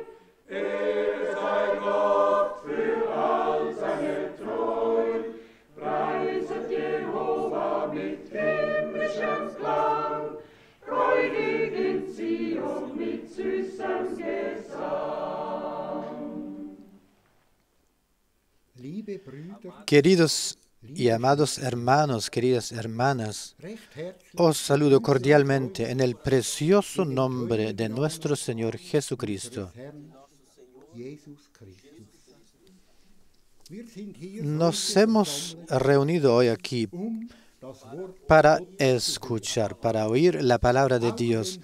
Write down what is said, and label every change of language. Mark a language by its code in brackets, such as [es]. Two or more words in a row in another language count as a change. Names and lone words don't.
[de] Ehre sei Gott für all seine Treu. Preiset Jehova mit himmlischem Klang, freudig in Zion mit süßem Gesang. [es] Queridos y amados hermanos, queridas hermanas, os saludo cordialmente en el precioso nombre de nuestro Señor Jesucristo. Nos hemos reunido hoy aquí para escuchar, para oír la palabra de Dios.